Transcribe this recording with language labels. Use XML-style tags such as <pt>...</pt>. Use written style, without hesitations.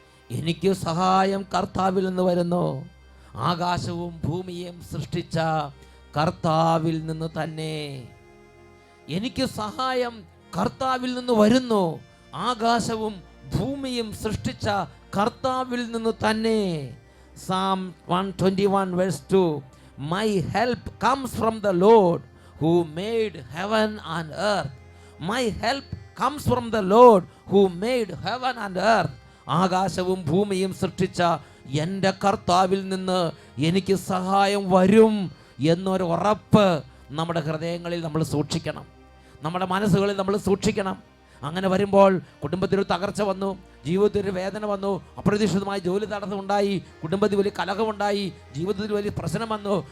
<ml>എനിക്ക് സഹായം കർത്താവിൽ നിന്ന് വരുന്നു. ആകാശവും ഭൂമിയും സൃഷ്ടിച്ച കർത്താവിൽ നിന്ന് തന്നെ. എനിക്ക് സഹായം കർത്താവിൽ നിന്ന് വരുന്നു. ആകാശവും ഭൂമിയും സൃഷ്ടിച്ച കർത്താവിൽ നിന്ന് തന്നെ.</ml> <en>Psalm 121 verse 2. My help comes from the Lord who made heaven and earth. My help comes from the Lord who made heaven and earth.</en> <ml>ആകാശവും ഭൂമിയും സൃഷ്ടിച്ച എൻ്റെ കർത്താവിൽ നിന്ന് എനിക്ക് സഹായം വരും എന്നൊരു ഉറപ്പ് നമ്മുടെ ഹൃദയങ്ങളിൽ നമ്മൾ സൂക്ഷിക്കണം, നമ്മുടെ മനസ്സുകളിൽ നമ്മൾ സൂക്ഷിക്കണം. അങ്ങനെ വരുമ്പോൾ കുടുംബത്തിനൊരു തകർച്ച വന്നു, ജീവിതത്തിൽ വേദന വന്നു, അപ്രതീക്ഷിതമായി ജോലി തടസ്സമുണ്ടായി, കുടുംബത്തിൽ വലിയ കലഹമുണ്ടായി, ജീവിതത്തിൽ വലിയ പ്രശ്നം വന്നു.</ml>